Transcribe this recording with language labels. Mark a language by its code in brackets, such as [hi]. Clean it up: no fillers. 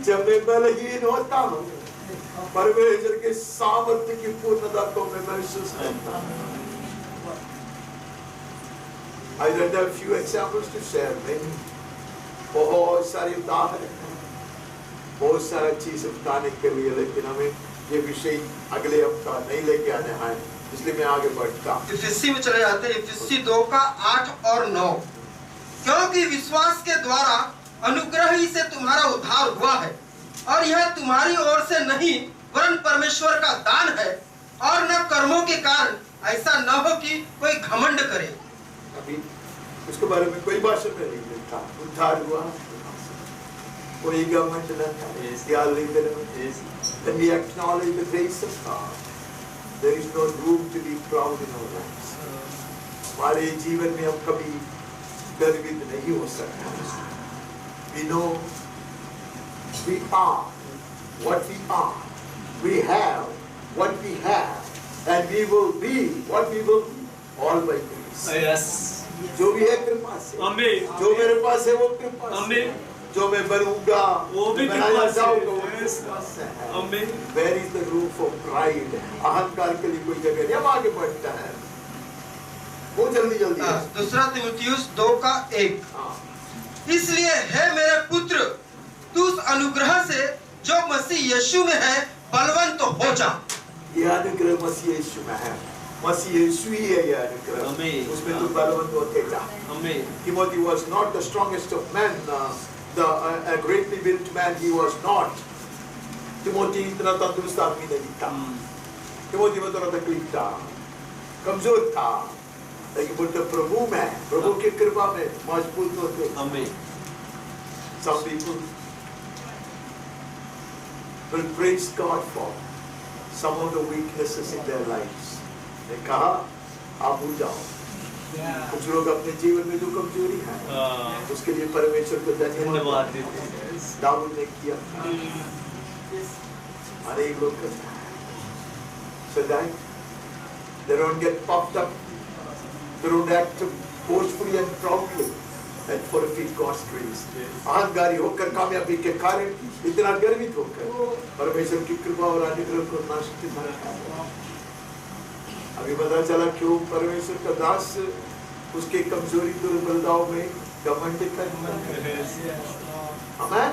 [hi] जब मैं बलहीन होता हूँ, परमेश्वर के सामर्थ्य की पूर्णता को मैं महसूस करता हूँ। [en] I don't have few examples to share, many. [hi] बहुत सारे उदाहरण हैं, बहुत सारा चीज बताने के लिए, लेकिन हमें ये विषय अगले हफ्ता नहीं लेके आने हैं, इसलिए मैं आगे बढ़ता हूँ। इफिसी में चले जाते हैं, इफिसी 2 का 8 और 9। क्योंकि विश्वास के द्वारा अनुग्रह ही से तुम्हारा उद्धार हुआ है, और यह तुम्हारी ओर से नहीं वरन परमेश्वर का दान है, और न कर्मों के कारण, ऐसा न हो कि कोई घमंड करे। अभी उसके बारे में कोई भाषण में नहीं लिखा, उद्धार हुआ, कोई घमंड न करे। ख्याल नहीं करें। [en] When we acknowledge the grace of God, there is no room to be proud in our lives. [hi] हमारे जीवन में हम कभी गर्वित नहीं हो सकते। [en] We know we are what we are. We have what we have, and we will be what we will be, all by grace. Yes. [hi] जो भी है कृपा से। [en] Amen. [hi] जो मेरे पास है वो कृपा से। [en] Amen. [hi] जो मैं बनूंगा वो भी बनाया कृपा से। जाऊंगा वो [en] Yes. [hi] कृपा से है। [en] Amen. Where is the room for pride? [hi] अहंकार के लिए कोई जगह नहीं। हम आगे बढ़ता है, वो जल्दी दूसरा तिमुथियुस 2 का 1। हाँ। इसलिए है मेरे पुत्र, तू उस अनुग्रह से जो मसीह यीशु में है बलवंत हो जा। ये अनुग्रह मसीह यीशु में है, मसीह यीशु ही है ये अनुग्रह। [en] Amen. [hi] उसमें तू बलवंत होते जा। [en] Amen. Timothy was not the strongest of men, a greatly built man he was not. [hi] Timothy इतना तंदुरुस्त आदमी नहीं था। Timothy में थोड़ा तकलीफ था, कमजोर था, लेकिन बोलते प्रभु में, प्रभु की कृपा में मजबूत होते। [en] Amen. Some people will praise God for some of the weaknesses in their lives. [hi] ने कहा आप भूल जाओ, कुछ लोग अपने जीवन में जो कमजोरी है उसके लिए परमेश्वर को धन्यवाद देते हैं। दाऊद ने किया, अनेक लोग करते हैं। [en] So that they don't get puffed up, they don't act boastfully and proudly and forfeit God's grace. [hi] अहंकारी होकर, कामयाबी के कारण इतना गर्वित होकर परमेश्वर की कृपा और अनुग्रह को नष्ट न करें। अभी पता चला क्यों परमेश्वर का दास उसके कमजोरी दुर्बलताओं में घमंड करता है।